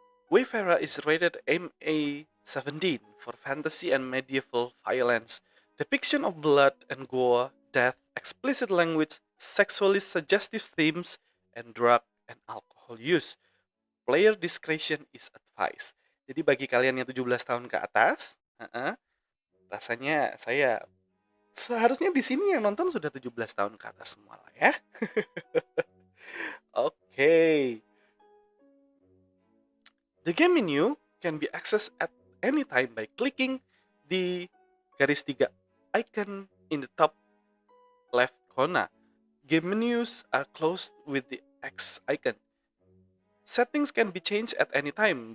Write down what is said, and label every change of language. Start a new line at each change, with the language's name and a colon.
English: Wayfarer is rated MA-17 for fantasy and medieval violence, depiction of blood and gore, death, explicit language, sexually suggestive themes, and drug and alcohol use. Player discretion is advised.
Indonesian: Jadi bagi kalian yang 17 tahun ke atas, rasanya saya seharusnya di sini yang nonton sudah 17 tahun ke atas semua lah ya.
English: Okay. The game menu can be accessed at any time by clicking the
Indonesian: garis
English: 3 icon in the top left corner. Game menus are closed with the X icon. Settings can be changed at any time.